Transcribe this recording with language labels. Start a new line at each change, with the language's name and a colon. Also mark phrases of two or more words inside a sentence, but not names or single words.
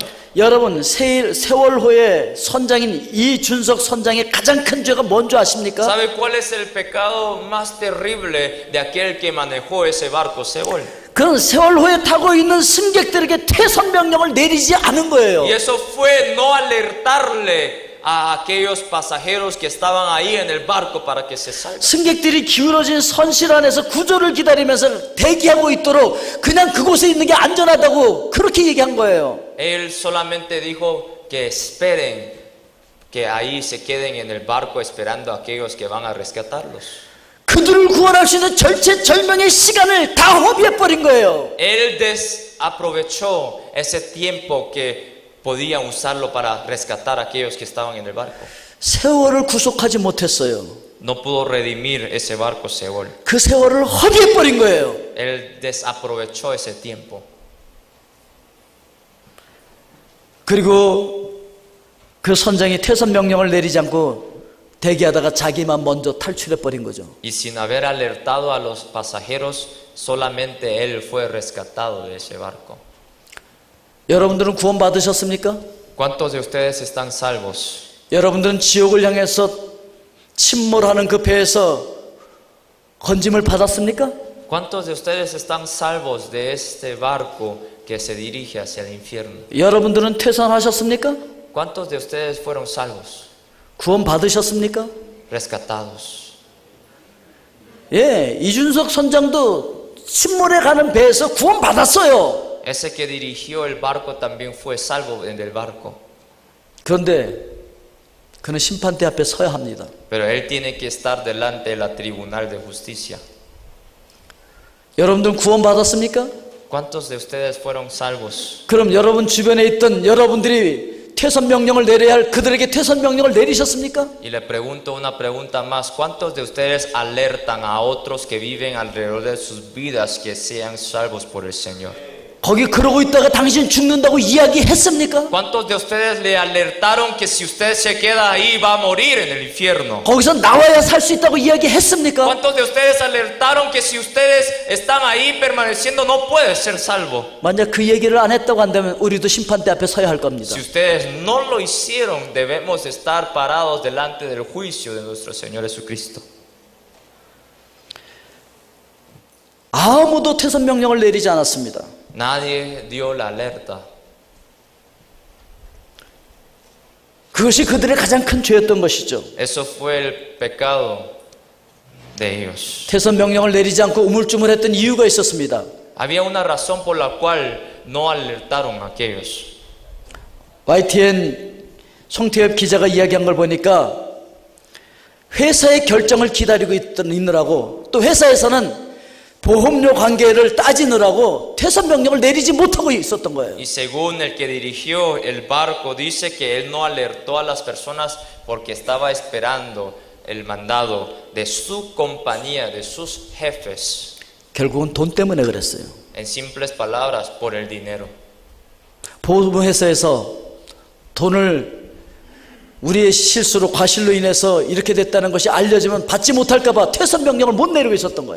Korean: 여러분 세월호의 선장인 이준석 선장의 가장 큰 죄가 뭔지 아십니까?
Spanish: ¿Sabe cuál es el pecado más terrible de aquel que manejó ese barco Seol?
Korean: 그런 세월호에 타고 있는 승객들에게 퇴선 명령을 내리지 않은 거예요.
Spanish: Y eso fue no alertarle a aquellos pasajeros que estaban ahí en el barco para que se salven.
Korean: 승객들이 기울어진 선실 안에서 구조를 기다리면서 대기하고 있도록 그냥 그곳에 있는 게 안전하다고 그렇게 얘기한 거예요.
Spanish: Él solamente dijo que esperen, que ahí se queden en el barco esperando a aquellos que van a rescatarlos.
Korean: 그들을 구원할 수 있는 절체절명의 시간을 다 허비해버린 거예요.
Spanish: Él desaprovechó ese tiempo que podían usarlo para rescatar a aquellos que estaban en el barco.
Korean: 세월을 구속하지 못했어요.
Spanish: No pudo redimir ese barco Seol.
Korean: 그 세월을 허비해버린 거예요.
Spanish: Él desaprovechó ese tiempo.
Korean: 그리고 그 선장이 퇴선 명령을 내리지 않고 대기하다가 자기만 먼저 탈출해버린 거죠.
Spanish: Y sin haber alertado a los pasajeros, solamente él fue rescatado de ese barco.
Korean: 여러분들은 구원 받으셨습니까?
Spanish: ¿Cuántos de ustedes están salvos?
Korean: 여러분들은 지옥을 향해서 침몰하는 그 배에서 건짐을 받았습니까?
Spanish: ¿Cuántos de ustedes están salvos de este barco que se dirige hacia el infierno?
Korean: 여러분들은 퇴선하셨습니까?
Spanish: ¿Cuántos de ustedes fueron salvos?
Korean: 구원 받으셨습니까?
Spanish: Rescatados.
Korean: 예, 이준석 선장도 침몰에 가는 배에서 구원 받았어요.
Spanish: Ese que dirigió el barco también fue salvo en el barco.
Korean: 그런데 그는 심판대 앞에 서야 합니다.
Spanish: Pero él tiene que estar delante de la tribunal de justicia.
Korean: 여러분들은 구원 받았습니까?
Spanish: ¿Cuántos de ustedes fueron salvos?
Korean: 그럼 여러분 주변에 있던 여러분들이 퇴선 명령을 내려야 할 그들에게 퇴선 명령을 내리셨습니까?
Spanish: Y le pregunto una pregunta más. ¿Cuántos de ustedes alertan a otros que viven alrededor de sus vidas que sean salvos por el Señor?
Korean: 거기 그러고 있다가 당신 죽는다고 이야기했습니까?
Spanish: ¿Cuántos de ustedes le alertaron que si usted se queda ahí va a morir en el infierno?
Korean: 거기서 나와야 살 수 있다고 이야기했습니까?
Spanish: ¿Cuántos de ustedes alertaron que si ustedes están ahí permaneciendo no puede ser salvo?
Korean: 만약 그 얘기를 안 했다고 한다면 우리도 심판대 앞에 서야 할 겁니다.
Spanish: Si ustedes no lo hicieron, debemos estar parados delante del juicio de nuestro Señor Jesucristo.
Korean: 아무도 퇴선 명령을 내리지 않았습니다.
Spanish: Nadie dio la alerta.
Korean: 그것이 그들의 가장 큰 죄였던 것이죠.
Spanish: Eso fue el pecado de ellos.
Korean: 퇴선 명령을 내리지 않고 우물쭈물했던 이유가 있었습니다.
Spanish: Había una razón por la cual no alertaron a aquellos.
Korean: YTN 송태엽 기자가 이야기한 걸 보니까 회사의 결정을 기다리고 있느라고 또 회사에서는 보험료 관계를 따지느라고 퇴선 명령을 내리지 못하고 있었던 거예요.
Spanish: Y según el que dirigió el barco, dice que él no alertó a las personas porque estaba esperando el mandado de su compañía, de sus jefes.
Korean: 결국은 돈 때문에 그랬어요.
Spanish: En simples palabras, por el dinero.
Korean: 보험회사에서 돈을 우리의 실수로 과실로 인해서 이렇게 됐다는 것이 알려지면 받지 못할까 봐 퇴선 명령을 못 내리고 있었던 거예요.